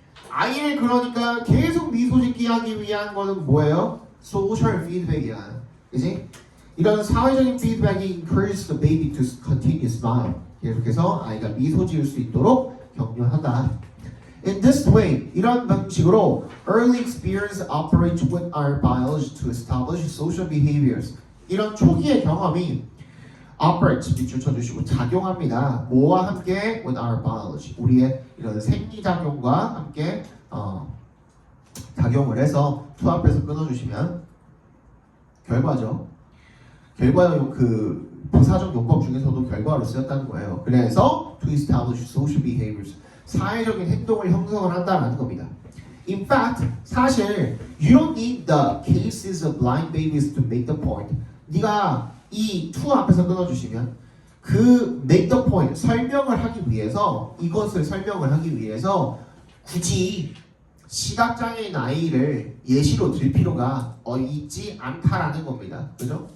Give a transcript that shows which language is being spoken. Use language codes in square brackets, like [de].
[ko] 아이를 그러니까 계속 미소 짓기 하기 위한 거는 뭐예요? [en] Social feedback이야. [ko] 그치? 이런 사회적인 피드백이 [en] encourages the baby to continue smile. [ko] 계속해서 아이가 미소 지을 수 있도록 격려한다. [en] In this way, [ko] 이런 방식으로 [en] early experience operates with our biology to establish social behaviors. [ko] 이런 초기의 경험이 operate 밑줄 쳐주시고 작용합니다. 뭐와 함께? [en] With our biology. [ko] 우리의 이런 생리작용과 함께 작용을 해서 to 앞에서 끊어주시면 결과죠. 결과용 그 부사적 용법 중에서도 결과로 쓰였다는 거예요. [en] 그래서 to establish social behaviors. [ko] 사회적인 행동을 형성을 한다는 겁니다. [en] In fact, 사실 you don't need the cases of blind babies to make the point. [ko] 네가 이 to 앞에서 끊어주시면 그 [en] make the point [ko] 설명을 하기 위해서 이것을 설명을 하기 위해서 굳이 시각장애인 아이를 예시로 들 필요가 있지 않다라는 겁니다. 그죠?